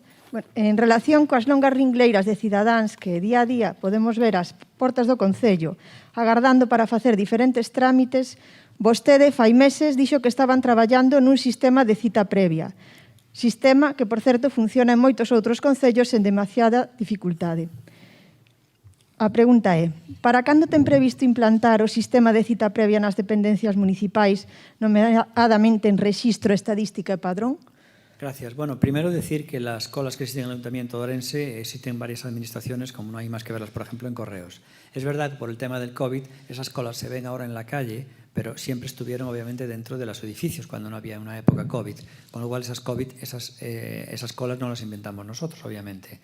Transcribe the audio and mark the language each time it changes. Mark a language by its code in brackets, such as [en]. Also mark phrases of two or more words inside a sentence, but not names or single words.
[gl] Bueno, en relación coas longas ringleiras de cidadáns que día a día podemos ver ás portas do Concello agardando para facer diferentes trámites, vostede fai meses dixo que estaban traballando nun sistema de cita previa. Sistema que, por certo, funciona en moitos outros concellos sen demasiada dificultade. A pregunta é, para cando ten previsto implantar o sistema de cita previa nas dependencias municipais, nomeadamente en rexistro, estadística e padrón? Gracias. [es] Bueno, primero decir que las colas que existen en el Ayuntamiento de Ourense existen en varias administraciones, como no hay más que verlas, por ejemplo, en correos. Es verdad que por el tema del COVID, esas colas se ven ahora en la calle, pero siempre estuvieron obviamente dentro de los edificios cuando no había una época COVID. Con lo cual esas colas no las inventamos nosotros, obviamente.